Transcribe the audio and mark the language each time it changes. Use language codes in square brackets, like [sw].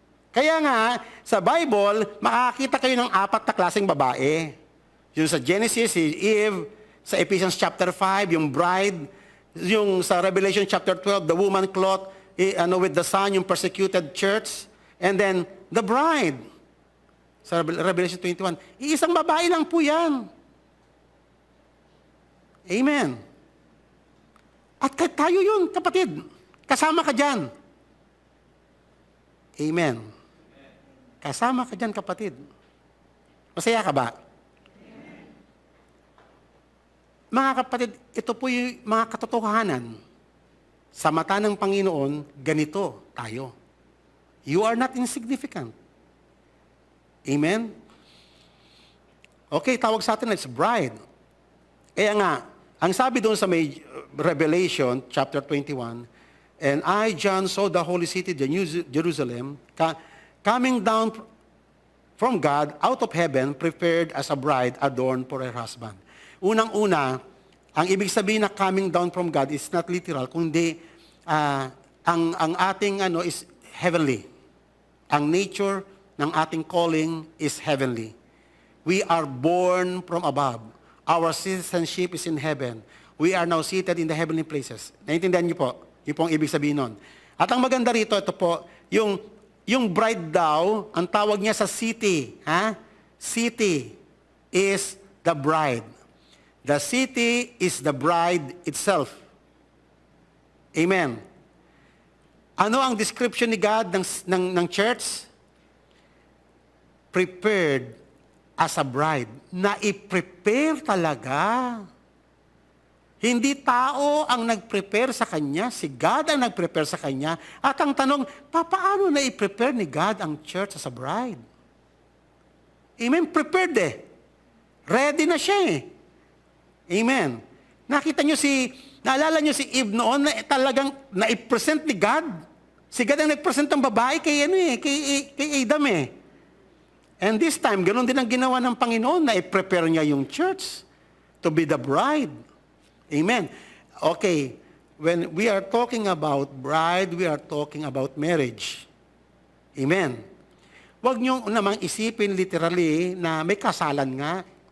[tl] Kaya nga, sa Bible, makakita kayo ng 4 na klaseng babae. Yung sa Genesis, si Eve. Sa Ephesians chapter 5, yung bride. Yung sa Revelation chapter 12, [en] the woman clothed with the sun, [tl] yung persecuted church. And then, the bride. Sa Revelation 21, iisang babae lang po yan. Amen. At tayo yun, kapatid. Kasama ka dyan. Amen. Kasama ka dyan, kapatid. Masaya ka ba? Mga kapatid, ito po yung mga katotohanan. Sa mata ng Panginoon, ganito tayo. [en] You are not insignificant. Amen? Okay, tawag sa atin, it's bride. [tl] Kaya nga, ang sabi doon sa may Revelation, chapter 21, [en] and I, John, saw the holy city, the New Jerusalem, coming down from God, out of heaven, prepared as a bride adorned for her husband. [tl] Unang-una, ang ibig sabihin na [en] coming down from God is not literal, [tl] kundi ang ating is heavenly. Ang nature ng ating calling is heavenly. [en] We are born from above. Our citizenship is in heaven. We are now seated in the heavenly places. [tl] Naintindihan niyo po? Yun po ang ibig sabihin nun. At ang maganda rito, ito po, yung bride daw, ang tawag niya sa city. [en] City is the bride. The city is the bride itself. Amen. [tl] Ano ang description ni God ng church? [en] Prepared as a bride. [tl] Na-i-prepare talaga. Hindi tao ang nag-prepare sa kanya, si God ang nag-prepare sa kanya. At ang tanong, paano na-i-prepare ni God ang church as a bride? Amen? Prepared eh. Ready na siya eh. Amen. Nakita nyo naalala nyo si Eve noon na talagang na-present ni God. Si God ang nag-present ng babae kay Adam eh. And this time, ganoon din ang ginawa ng Panginoon na i-prepare niya yung church [en] to be the bride. [tl] Amen. [en] Okay, when we are talking about bride, we are talking about marriage. Amen. [tl] Huwag niyo namang isipin literally na may kasalan nga.